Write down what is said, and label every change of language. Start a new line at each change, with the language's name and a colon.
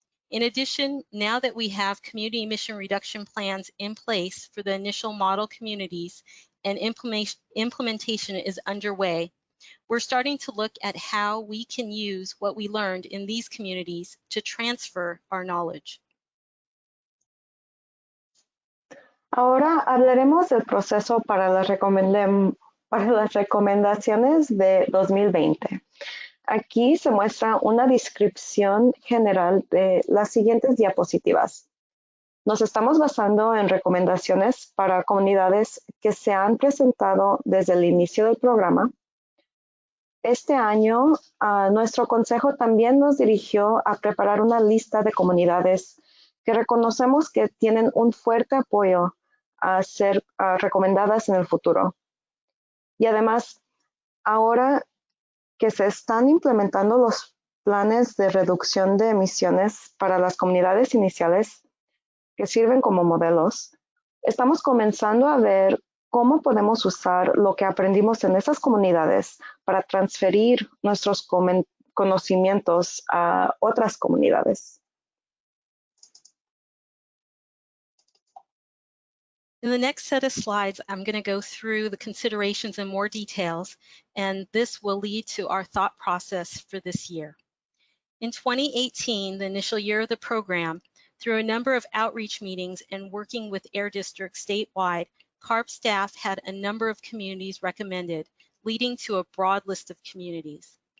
English: In addition, now that we have community emission reduction plans in place for the initial model communities and implementation is underway, we're starting to look at how we can use what we learned in these communities to transfer our knowledge.
Spanish: Ahora hablaremos del proceso para las recomendaciones de 2020. Aquí se muestra una descripción general de las siguientes diapositivas. Nos estamos basando en recomendaciones para comunidades que se han presentado desde el inicio del programa. Este año, nuestro consejo también nos dirigió a preparar una lista de comunidades que reconocemos que tienen un fuerte apoyo a ser recomendadas en el futuro. Y además, ahora que se están implementando los planes de reducción de emisiones para las comunidades iniciales que sirven como modelos, estamos comenzando a ver cómo podemos usar lo que aprendimos en esas comunidades para transferir nuestros conocimientos a otras comunidades.
English: In the next set of slides, I'm going to go through the considerations in more details, and this will lead to our thought process for this year. In 2018, the initial year of the program, through a number of outreach meetings and working with Air districts statewide, CARB staff had a number of communities recommended, leading to a broad list of communities.